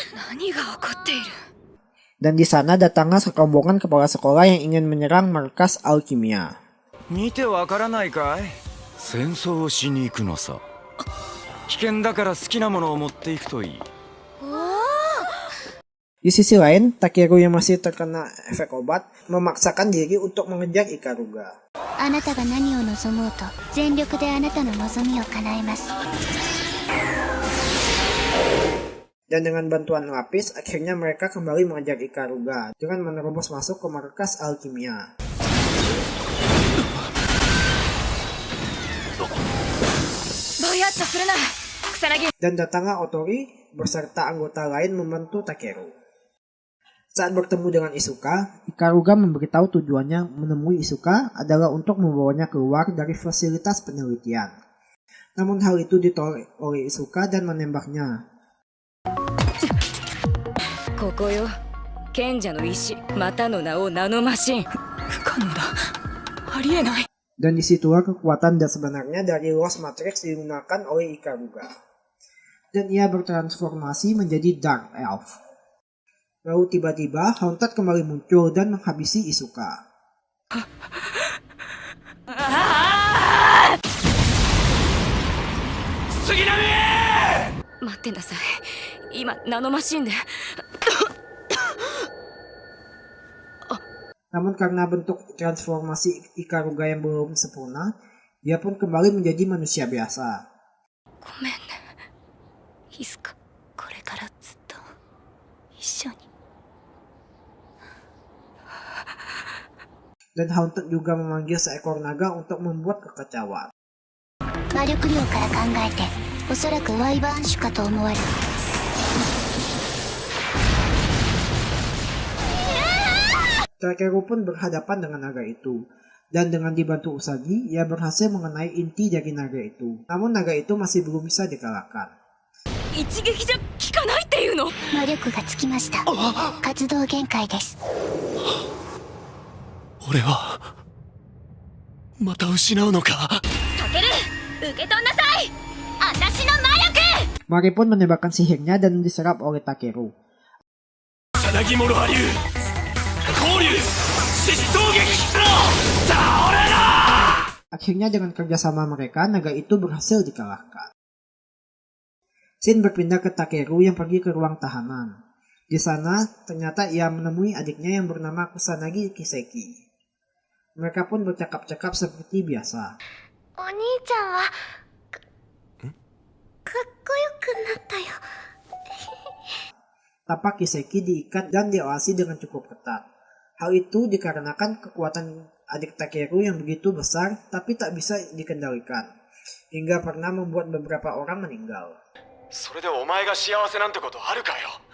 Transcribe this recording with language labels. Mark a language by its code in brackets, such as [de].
[ja] 何が起こっている？ [id] Dan di sana datanglah serombongan kepala sekolah yang ingin menyerang markas alkimia. [ja] 見てわからないかい？戦争をしに行くのさ。危険だから好きなものを持っていくといい。 [id] Di sisi lain, Takeru yang masih terkena efek obat memaksakan diri untuk mengejar Ikaruga. [ja] あなたが何を望もうと全力であなたの望みを叶えます。 [id] Dan dengan bantuan lapis, akhirnya mereka kembali mengejar Ikaruga dengan menerobos masuk ke markas alkimia. Dan datanglah Otori beserta anggota lain membantu Takeru. Saat bertemu dengan Isuka, Ikaruga memberitahu tujuannya menemui Isuka adalah untuk membawanya keluar dari fasilitas penelitian. Namun hal itu ditolak oleh Isuka dan menembaknya. [ja] ここよ。賢者の石、またの名をナノマシン。不可能だ。ありえない。 [id] Dan disitulah kekuatan dan sebenarnya dari Lost Matrix digunakan oleh Ikaruga. Dan ia bertransformasi menjadi Dark Elf. Lalu tiba-tiba Haunted kembali muncul dan menghabisi Isuka. [ja] 待ってなさい。今ナノマシンで。 [id] Namun karena bentuk transformasi Ikaruga yang belum sempurna, dia pun kembali menjadi manusia biasa. [ja] ごめんね。いつかこれからずっと [id] Dan Haunted juga memanggil seekor naga untuk membuat kekacauan. [ja] 魔力量から考えておそらくワイバーン種かと思われる。 [id] Takeru pun berhadapan dengan naga itu. Dan dengan dibantu Usagi, ia berhasil mengenai inti dari naga itu. Namun naga itu masih belum bisa dikalahkan. [ja] 一撃じゃ効かないっていうの？魔力がつきました。活動限界です。俺はまた失うのか。タケル、受け取んなさい。私の魔力。 [id] Mari pun menembakkan sihirnya dan diserap oleh Takeru. [ja] さなぎ諸波流交流疾走撃倒れろ。 [id] Akhirnya dengan kerjasama mereka, naga itu berhasil dikalahkan. Shin berpindah ke Takeru yang pergi ke ruang tahanan. Di sana, ternyata ia menemui adiknya yang bernama Kusanagi Kiseki. Mereka pun bercakap-cakap seperti biasa. [ja] お兄ちゃんはかっこよくなったよ。 [id] Tapak Kiseki diikat dan diawasi dengan cukup ketat. Hal itu dikarenakan kekuatan adik Takeru yang begitu besar tapi tak bisa dikendalikan, hingga pernah membuat beberapa orang meninggal. [ja] それでお前が幸せなんてことあるかよ。